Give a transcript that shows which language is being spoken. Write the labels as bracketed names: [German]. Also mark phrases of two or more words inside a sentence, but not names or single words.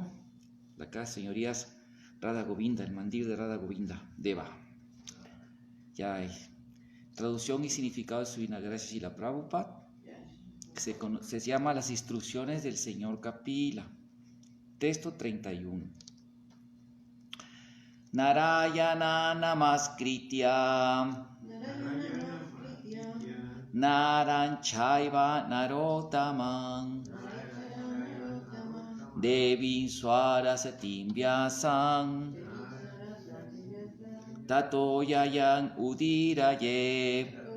[Spanish] Acá, señorías, Radha Govinda, el mandir de Radha Govinda Deva. Ya hay traducción y significado de su Vinagracia Srila Prabhupada. Se llama Las instrucciones del señor Kapila. Texto 31. [Sanskrit] नारायणं नमस्कृत्य नरं चैव नरोत्तमम् देवीं सरस्वतीं व्यासं ततो जयमुदीरयेत्.